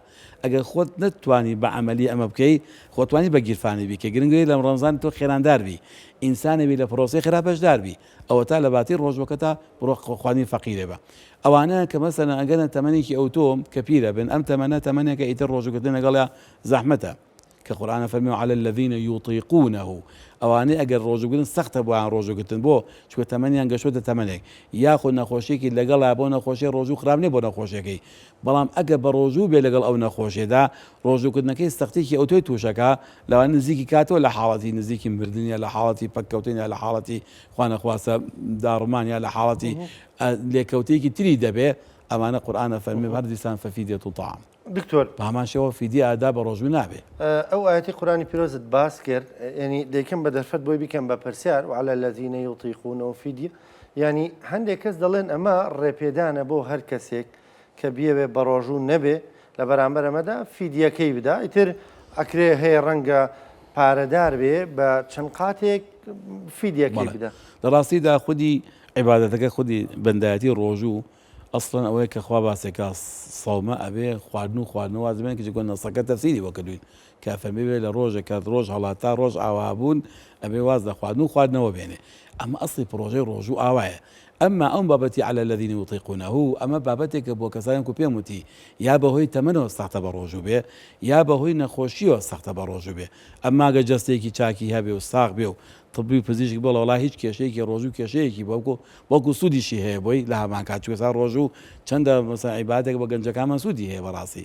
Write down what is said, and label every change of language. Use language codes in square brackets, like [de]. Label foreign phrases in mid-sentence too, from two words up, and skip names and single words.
[ckb] ئەگەر خۆت نەتوانی بە عەمەلی ئەمە بکەی خۆتوانی بە گیرفانی بی کە گرنگی لە ڕەمەزان تۆ خێراندار بی ئینسانێبی لە پرۆسەی خراپەشدار بی ئەوە تا لە باتی ڕۆژوەکە تا بڕۆ خواردنی فەقیرێ بە. ئەوانە کە مەسەلەن ئەگەنە تەمەنێکی ئەو تۆم کە پیرە بن ئەم تەمەنێکە ئیتر ڕۆژوەکەتن لەگەڵە زەحمەتە کە قورئان فەرمێ [ar] على الذين يطيقونه [ckb] ئەوانەی ئەگەر ڕۆژوگرن سەختە بۆیان ڕۆژوگرتن بۆ چکە تەمەنیان گەشتوتە تەمەنێک یاخود نەخۆشیێکی لەگەڵا بۆ نەخۆشی ڕۆژوو خراپ نیە بۆ نەخۆشیەکەی، بەڵام ئەگەر بە ڕۆژوو بێ لەگەڵ ئەو نەخۆشیێدا ڕۆژوکردنەکەی سەختێکی ئەو تۆی تووشەکە لەوانە نزیکی کاتەوە لە حاڵەتی نزیکی مردنیە، لە حاڵەتی پەککەوتنیە، لە حاڵەتی خوا نەخواسە داڕمانیا، لە حاڵەتی لێکەوتەیەکی تری دەبێ. ئەمانە قورئانە فەرمێ هەر دیسان [ar] فەفیدیەة الطعام. [ckb] دکتۆر بە هەمان شێوە فیدیە ئادا بە ڕۆژوو نابێ. ئەو ئاەتی قورئانی پیرۆزت باس کرد، ینی دەیکەم بە دەرفەت بۆی بیکەم بە پرسیار [ar] وعلى الذين يطيقونه [ckb] فیدیە، ینی هەندێک کەس دەڵێن ئەمە ڕێپێدانە بۆ هەر کەسێک کە بیەوێ بە ڕۆژوو نەبێ لە بەرامبەر ئەمەدا فیدیەکەی بدا، ئیتر ئەکرێ هەیە ڕەنگە پارەدار بێ بە چەند قاتێک فیدیەکەی بدا. لە ڕاستیدا خودی عیبادەتەکە خودی بەندایەتی ڕۆژوو ئەسڵەن ئەوەیە کە خوا باسێکە سەومە ئەبێ خواردنەوە وازمێن کە گۆ نەسەکە تەفسیری وە کردوین کە فەرمێ بێ لە ڕۆژێک کە ڕۆژ هەڵاتا ڕۆژ ئاوابوون ئەبێ واز لە خواردنەوە بێنێ. ئەمە ئەسڵی پرۆژەی ڕۆژوو ئاوایە. ئەمما ئەم بابەتی [ar] على الذين يطيقونه [ckb] ئەمە بابەتێکە بۆ کەسانێک و پێم وتی یا بەهۆی تەمەنەوە سەختە بە ڕۆژوو بێ یا بەهۆی نەخۆشیەوە سەختە بە ڕۆژوو بێ. ئەمما گە جەستێکی چاکی هەبێ و ساغ بێ و طبی پزیشک بۆ وڵا هیچ کێشەیەکی ڕۆژوو کێشەیەکی بەڵکو سوودیشی هەیە بۆی لە هەمان کات چوێسا ڕۆژوو چەندە مەسەن عیبادێک بە گەنجەکانمان سوودی هەیە بەڕاستی.